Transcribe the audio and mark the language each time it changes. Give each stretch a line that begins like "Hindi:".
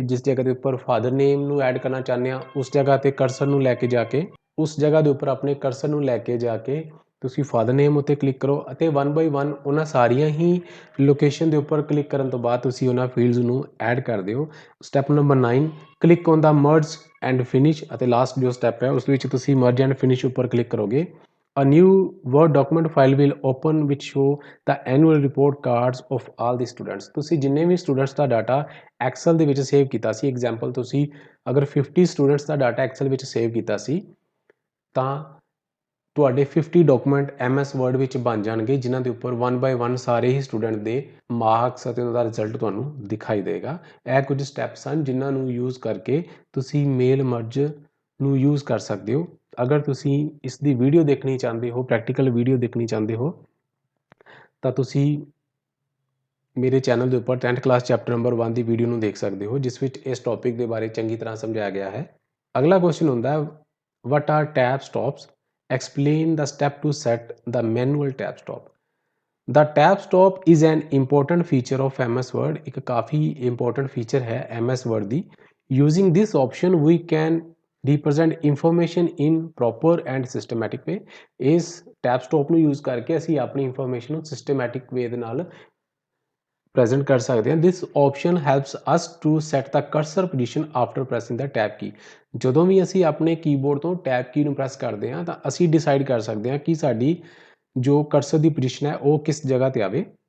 Punjabi: ਜਿਸ ਜਗ੍ਹਾ ਦੇ ਉੱਪਰ ਫਾਦਰ ਨੇਮ ਨੂੰ ਐਡ ਕਰਨਾ ਚਾਹੁੰਦੇ ਹਾਂ ਉਸ ਜਗ੍ਹਾ 'ਤੇ ਕਰਸਰ ਨੂੰ ਲੈ ਕੇ ਜਾ ਕੇ, ਉਸ ਜਗ੍ਹਾ ਦੇ ਉੱਪਰ ਆਪਣੇ ਕਰਸਰ ਨੂੰ ਲੈ ਕੇ ਜਾ ਕੇ ਤੁਸੀਂ ਫਾਦਰ ਨੇਮ ਉੱਤੇ ਕਲਿੱਕ ਕਰੋ ਅਤੇ 1 ਬਾਈ 1 ਉਹਨਾਂ ਸਾਰੀਆਂ ਹੀ ਲੋਕੇਸ਼ਨ ਦੇ ਉੱਪਰ ਕਲਿੱਕ ਕਰਨ ਤੋਂ ਬਾਅਦ ਤੁਸੀਂ ਉਹਨਾਂ ਫੀਲਡਸ ਨੂੰ ਐਡ ਕਰ ਦਿਓ।
English: Step number 9, click on the merge and finish.
Punjabi: ਅਤੇ ਲਾਸਟ ਜੋ ਸਟੈਪ ਹੈ ਉਸ ਵਿੱਚ ਤੁਸੀਂ ਮਰਜ ਐਂਡ ਫਿਨਿਸ਼ ਉੱਪਰ ਕਲਿੱਕ ਕਰੋਗੇ।
English: A new Word document file will open which show the annual report cards of all the students.
Punjabi: ਤੁਸੀਂ ਜਿੰਨੇ ਵੀ ਸਟੂਡੈਂਟਸ ਦਾ ਡਾਟਾ ਐਕਸਲ ਦੇ ਵਿੱਚ ਸੇਵ ਕੀਤਾ ਸੀ, ਐਗਜ਼ਾਮਪਲ ਤੁਸੀਂ ਅਗਰ 50 ਸਟੂਡੈਂਟਸ ਦਾ ਡਾਟਾ ਐਕਸਲ ਵਿੱਚ ਸੇਵ ਕੀਤਾ ਸੀ ਤਾਂ ਤੁਹਾਡੇ 50 ਡਾਕੂਮੈਂਟ MS ਵਰਡ ਵਿੱਚ ਬਣ ਜਾਣਗੇ ਜਿਨ੍ਹਾਂ ਦੇ ਉੱਪਰ 1 ਬਾਈ 1 ਸਾਰੇ ਹੀ ਸਟੂਡੈਂਟ ਦੇ ਮਾਰਕਸ ਅਤੇ ਉਹਨਾਂ ਦਾ ਰਿਜ਼ਲਟ ਤੁਹਾਨੂੰ ਦਿਖਾਈ ਦੇਗਾ। ਇਹ ਕੁਝ ਸਟੈਪਸ ਹਨ ਜਿਨ੍ਹਾਂ ਨੂੰ ਯੂਜ਼ ਕਰਕੇ ਤੁਸੀਂ ਮੇਲ ਮਰਜ ਨੂੰ ਯੂਜ਼ ਕਰ ਸਕਦੇ ਹੋ। ਅਗਰ ਤੁਸੀਂ ਇਸ ਦੀ ਵੀਡੀਓ ਦੇਖਣੀ ਚਾਹੁੰਦੇ ਹੋ, ਪ੍ਰੈਕਟੀਕਲ ਵੀਡੀਓ ਦੇਖਣੀ ਚਾਹੁੰਦੇ ਹੋ ਤਾਂ ਤੁਸੀਂ ਮੇਰੇ ਚੈਨਲ ਦੇ ਉੱਪਰ 10th ਕਲਾਸ ਚੈਪਟਰ ਨੰਬਰ 1 ਦੀ ਵੀਡੀਓ ਨੂੰ ਦੇਖ ਸਕਦੇ ਹੋ, ਜਿਸ ਵਿੱਚ ਇਸ ਟੌਪਿਕ ਦੇ ਬਾਰੇ ਚੰਗੀ ਤਰ੍ਹਾਂ ਸਮਝਾਇਆ ਗਿਆ ਹੈ। ਅਗਲਾ ਕੁਐਸਚਨ ਹੁੰਦਾ ਹੈ,
English: What are tab stops, explain the step to set the manual tab stop. The tab stop is an important feature of MS Word।
Punjabi: ਇੱਕ ਕਾਫੀ ਇੰਪੋਰਟੈਂਟ ਫੀਚਰ ਹੈ MS Word ਦੀ।
English: Using this option we can represent information in proper and systematic way।
Punjabi: ਇਸ tab stop ਨੂੰ use ਕਰਕੇ ਅਸੀਂ ਆਪਣੀ information ਨੂੰ systematic ਵੇ ਦੇ ਨਾਲ ਪ੍ਰੈਜ਼ੈਂਟ ਕਰ ਸਕਦੇ ਹਾਂ।
English: This option helps us to set the cursor position after pressing the tab key.
Punjabi: ਜਦੋਂ ਵੀ ਅਸੀਂ ਆਪਣੇ ਕੀਬੋਰਡ ਤੋਂ ਟੈਬ ਕੀ ਨੂੰ ਪ੍ਰੈਸ ਕਰਦੇ ਹਾਂ ਤਾਂ ਅਸੀਂ ਡਿਸਾਈਡ ਕਰ ਸਕਦੇ ਹਾਂ ਕਿ ਸਾਡੀ ਜੋ ਕਰਸਰ ਦੀ ਪੋਜੀਸ਼ਨ ਹੈ ਉਹ ਕਿਸ ਜਗ੍ਹਾ ਤੇ ਆਵੇ।